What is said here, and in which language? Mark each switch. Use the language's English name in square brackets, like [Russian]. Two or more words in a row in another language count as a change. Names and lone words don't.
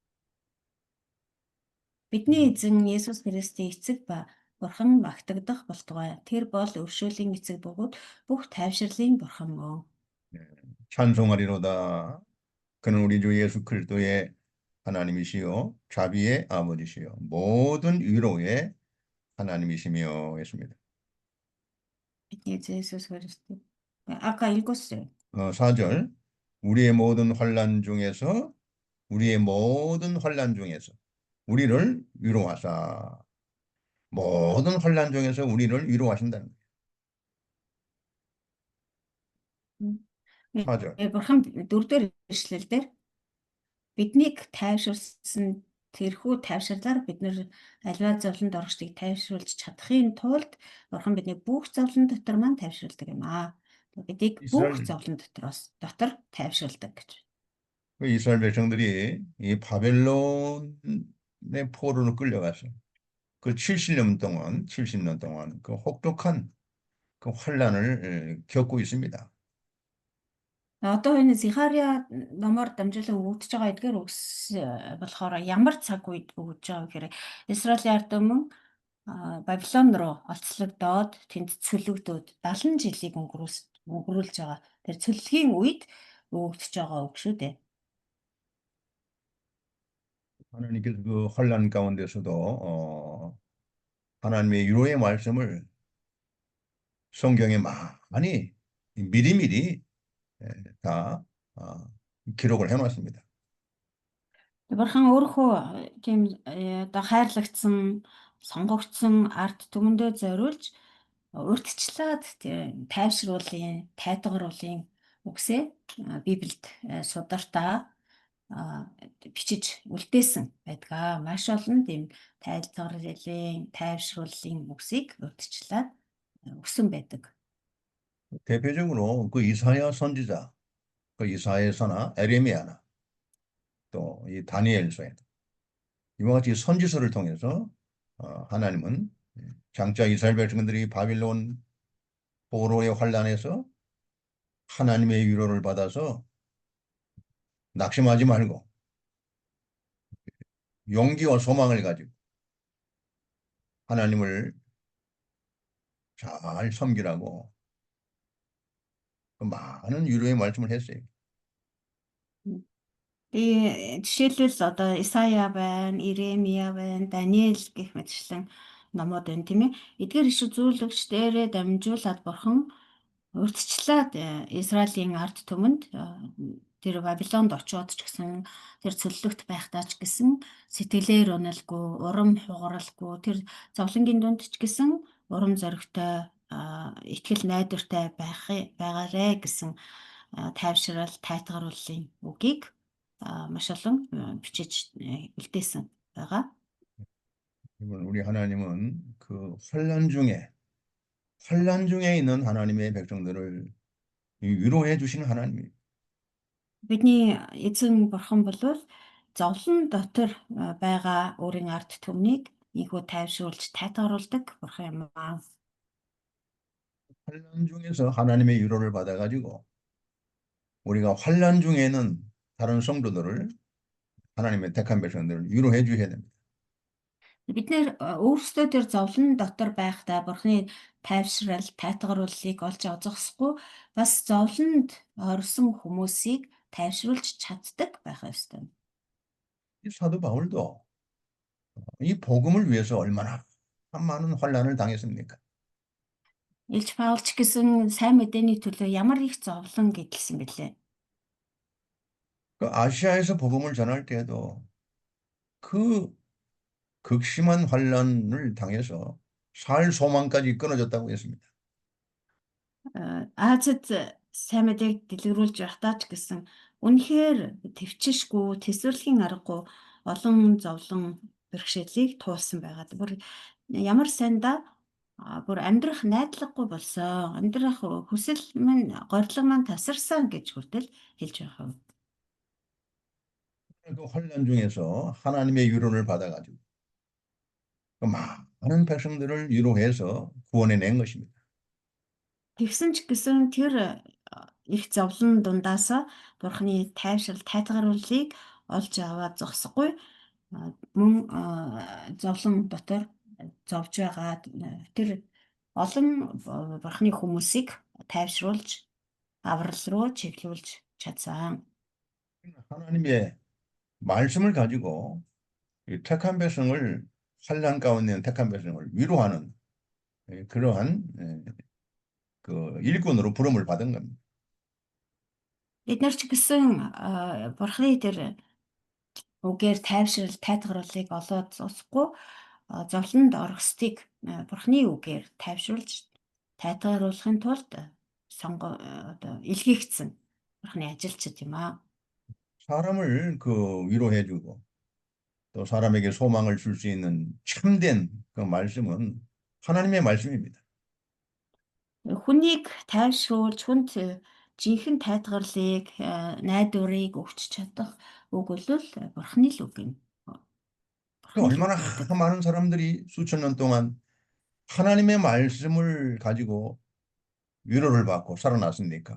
[Mongolian] Бидний эзэн Есүс Христийн эцэг ба Бурхан магтагдах болтугай. Тэр бол өршөөлийн эцэг бөгөөд бүх тайвширлын Бурхан мөн. [Korean] 찬송하리로다. 그는 우리 주 예수 그리스도의 하나님이시요 자비의 아버지시요 모든 위로의 하나님이시며 했습니다. [Mongolian] бидний эзэн Есүс Христос. [Korean] 아까 읽었어요. 4절. 우리의 모든 환난 중에서 우리를 위로하사. 모든 환난 중에서 우리를 위로하신다는 거예요. 4절. [Mongolian] Бурхан дөрөвдөр ишлэл дээр биднийг тайвширсан тэрхүү тайвширлаар бид нэр аливаа зовлонд орохыг тайвшруулж чадахын тулд Бурхан бидний бүх зовлон дотор маань тайвширладаг юм аа. Бидийг бүх зовлон дотор тайвширладаг гэж. [Korean] 그 이스라엘 백성들이 이 바벨론의 포로로 끌려가서 그 70년 동안 그 혹독한 그 환란을 겪고 있습니다. [Mongolian] Одоо энэ Захариа номоор дамжуулан өгөгдөж байгаа эдгээр үгс болохоор ямар цаг үед өгж байгаа гэхээр Израилийн ард түмэн Бабилон руу олцлогдоод тэнд цөлөгдөөд 70 жилийг өнгөрүүлж байгаа. Тэр цөллөгийн үед өгөгдөж байгаа үг шүү дээ. [Korean] 하나님께서 그 환란 가운데서도 하나님의 위로의 말씀을 성경에 많이 미리미리 다 기록을 해놨습니다. [Mongolian] Бурхан өөрөө тийм одоо хайрлагдсан, сонгогдсон ард түмэндээ зориулж урьдчилаад тайвшруулын, тайтгаруулын үгсээ Библиэд сударта бичиж үлдээсэн байдаг. Маш олон тийм тайлбарлалын, тайвшруулын үгсийг урьдчилаад өгсөн байдаг. [Korean] 대표적으로 그 이사야 선지자, 그 이사야서나 에레미야나 또 이 다니엘서에 이와 같이 선지서를 통해서 하나님은 장차 이스라엘 백성들이 바빌론 포로의 환란에서 하나님의 위로를 받아서 낙심하지 말고 용기와 소망을 가지고 하나님을 잘 섬기라고 많은 위로의 말씀을 했어요. [Mongolian] Жишээлбэл одоо Исая байна, Иремия байна, Даниэл гэх мэтчлэн номууд байна тийм ээ. Эдгээр иш үзүүлэгчдээрээ дамжуулаад бурхан урьдчилаад Израилийн ард түмэнд тэр Бабилонд очиод ч гэсэн тэр цөллөгт байхдаа ч гэсэн сэтгэлээр уналгүй, урам хугаралгүй тэр зовлонгийн дунд ч гэсэн урам зоригтой итгэл найдвартай байгаарэ гэсэн тайвшрал, тайтгарууллын үгийг маш олон бичиж үлдээсэн байгаа. [Korean] 우리 하나님은 그 환난 중에 있는 하나님의 백성들을 위로해 주시는 하나님입니다. [Mongolian] Бидний эзэн бурхан бол зовлон дотор байгаа өөрийн ард түмнийг ийгүү тайвшруулж тайтгаруулдаг бурхан юм аа. [Korean] 환난 중에서 하나님의 위로를 받아가지고 우리가 환난 중에는 다른 성도들을 하나님의 택한 백성들을 위로해 주셔야 됩니다. [Mongolian] Бид нэр өөрсдөө тэр зовлон дотор байхдаа бурханы тайвшрал, тайтгарууллыг олж авзахсгүй бас зовлонд орсон хүмүүсийг тайвшруулж чаддаг байх ёстой. [Korean] 이 사도 바울도 이 복음을 위해서 얼마나 많은 환난을 당했습니까? [Mongolian] Илж Паулч гэсэн сайн мэдээний төлөө ямар их зовлон гэдэлсэн бэлээ. [Korean] 그 아시아에서 복음을 전할 때에도 그 극심한 환난을 당해서 살 소망까지 끊어졌다고 했습니다. [Mongolian] Азид сайн мэдээг дэлгэрүүлж явахдаа ч гэсэн үнэхээр төвчшгүй, тэсвэрлэхийн аргагүй олон зовлон бэрхшээлийг туулсан байгаа. Бүр ямар сайндаа бүр амьдрах найдлаггүй болсон. Амьдрах хүсэл минь горилго маань тасарсан гэж хүртэл хэлж байгаа. [Korean] 그 환난 중에서 하나님의 위로를 받아가지고 그 많은 백성들을 위로해서 구원해낸 것입니다. [Mongolian] Тэгсэн ч гэсэн тэр их зовлон дундаас бурхны тайвшрал, тайтгарууллыг олж аваад зогсохгүй мөн зовлон дотор зовж байгаа тэр олон бурхны хүмүүсийг тайвшруулж аврал руу чиглүүлж чадсан. [Korean] 하나님의 말씀을 가지고 이 택한 백성을 환난 가운데 있는 택한 백성을 위로하는 그러한 그 일꾼으로 부름을 받은 겁니다. [Mongolian] Бид нар ч гэсэн бурхны тэр үгээр тайвшрал, тайтгарууллыг олоод зогсохгүй зовлонд орохстыг бурхны үгээр тайвшруулж тайтгаруулахын тулд илгээгдсэн бурхны ажилчид юм аа. [Korean] 사람을 그 위로해주고 또 사람에게 소망을 줄 수 있는 참된 그 말씀은 하나님의 말씀입니다. [Mongolian] Хүнийг тайвшруулж хүнд жинхэнэ тайтгарлыг, найдварыг өгч чадах үг бол бурхны л үг юм. [Korean] 얼마나 많은 사람들이 수천 년 동안 하나님의 말씀을 가지고 위로를 받고 살아났습니까?